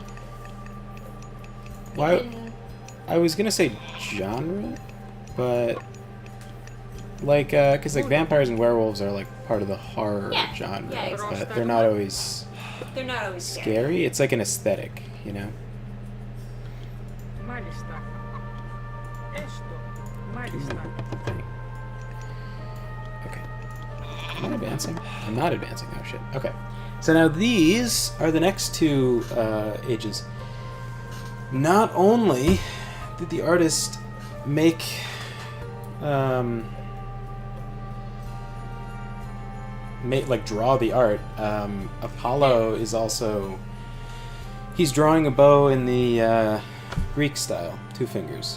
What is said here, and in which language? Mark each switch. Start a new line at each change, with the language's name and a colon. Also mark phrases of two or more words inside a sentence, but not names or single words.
English: Why? I was gonna say genre, but like, because like vampires and werewolves are like part of the horror genre, yeah, exactly. but they're not always scary. It's like an aesthetic, you know.
Greek: Μάλιστα. Έστω. Μάλιστα.
English: Okay. Am I advancing? I'm not advancing. Oh shit. Okay. So now these are the next two ages. Not only did the artist make draw the art, Apollo is also, he's drawing a bow in the Greek style, 2 fingers.